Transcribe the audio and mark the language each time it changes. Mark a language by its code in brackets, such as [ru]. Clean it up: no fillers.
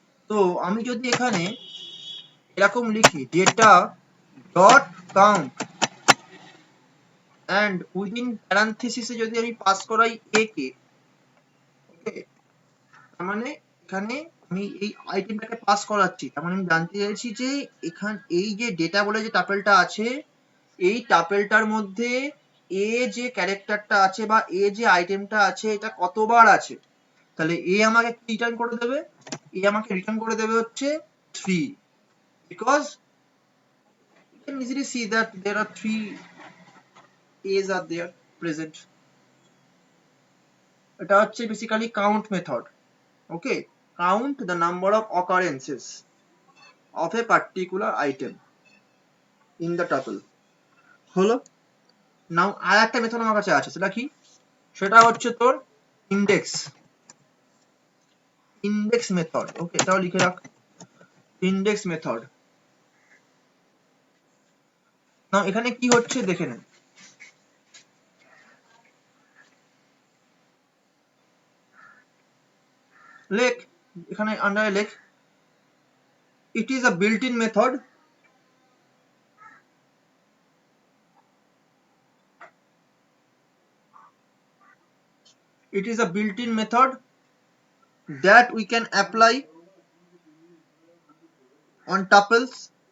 [bn] তো আমি যদি এখানে এরকম লিখি data dot count and within প্যারান্থেসিসে যদি আমি পাস করাই এ কে, ওকে, তার মানে এখানে আমি এই আইটেমটাকে পাস করাচ্ছি, তার মানে আমি জানতে চাইছি যে এখান এই যে ডেটা বলে যে টাপেলটা আছে, এই টাপেলটার মধ্যে এ যে ক্যারেক্টারটা আছে বা এ যে আইটেমটা আছে এটা কতবার আছে। তাহলে এ আমাকে কি রিটার্ন করে দেবে, এ আমাকে রিটার্ন করে দেবে হচ্ছে 3, [en] because you can easily see that there are 3 a's are there present. [bn] এটা হচ্ছে basically count method, okay, [en] count the number of occurrences of a particular item in the tuple, [bn] হলো। নাও আর একটা মেথড আমার কাছে আছে, সেটা কি, সেটা হচ্ছে তোর ইন্ডেক্স, ইন্ডেক্স মেথড, ওকে, এটাও লিখে রাখ, ইন্ডেক্স মেথড। নাও এখানে কি হচ্ছে দেখে নেন, লেখ এখানে আন্ডারে লেখ, [en] it is a built-in method it is a built-in method that we can apply on tuples.